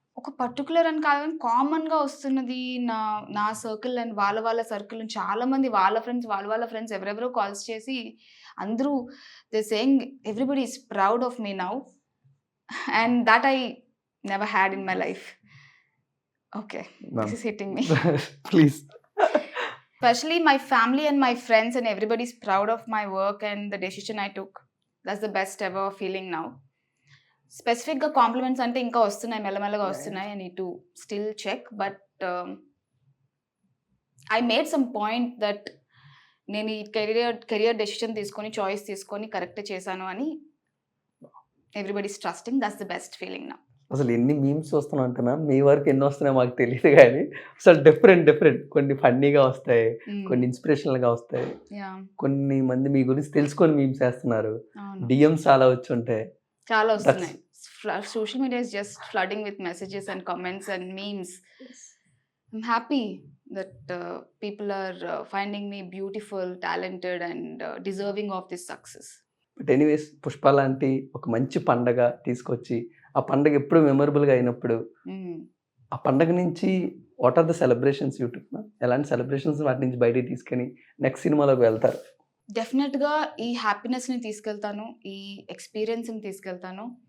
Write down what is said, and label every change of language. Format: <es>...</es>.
<te>ఒక పర్టికులర్ అని కాదు, కామన్గా వస్తున్నది నా సర్కిల్ అండ్ వాళ్ళ సర్కిల్. చాలా మంది వాళ్ళ ఫ్రెండ్స్ ఎవరెవరో కాల్స్ చేసి</te> <en>అందరూ they saying everybody is proud of me now, and that I never had in my life. Okay, this is hitting me. Please. Especially my family and my friends and everybody's proud of my work and the decision I took. That's the best ever feeling now.</en> <te>స్పెసిఫిక్గా compliments అంటే ఇంకా వస్తున్నాయి, మెల్లమెల్లగా వస్తున్నాయి.</te> <en>I need to still check, but I made some point that</en> <te>నేను ఈ career decision తీసుకొని, choice తీసుకొని కరెక్ట్ చేశాను అని</te> <en>Everybody's trusting. That's the best feeling నా.</en> <te>అసలు ఎన్ని మీమ్స్ వస్తున్నాయి అంటే మ్యామ్, మీ వరకు ఎన్ని వస్తున్నాయో మాకు తెలియదు కానీ అసలు డిఫరెంట్ కొన్ని ఫన్నీగా వస్తాయి, కొన్ని ఇన్స్పిరేషనల్గా వస్తాయి, కొన్ని మంది మీ గురించి తెలుసుకొని మీమ్స్ వేస్తున్నారు, డిఎమ్స్ చాలా వచ్చి ఉంటాయి, చాలా వస్తున్నాయి.</te> <en>Social media is just flooding with messages and comments and memes. I'm happy that people are finding me beautiful, talented, and deserving of this success.</en> <te>But anyways Pushpa లాంటి ఒక మంచి పండగ తీసుకొచ్చి ఆ పండగ ఎప్పుడు మెమరబుల్గా అయినప్పుడు Mm. ఆ పండగ నుంచి</te> <en>what are the celebrations</en> <te>YouTube ఎలాంటి సెలబ్రేషన్స్ వాటి నుంచి బయటికి తీసుకొని నెక్స్ట్ సినిమాలోకి వెళ్తారు? డెఫినెట్గా ఈ హ్యాపీనెస్ని తీసుకెళ్తాను, ఈ ఎక్స్పీరియన్స్ని తీసుకెళ్తాను.</te>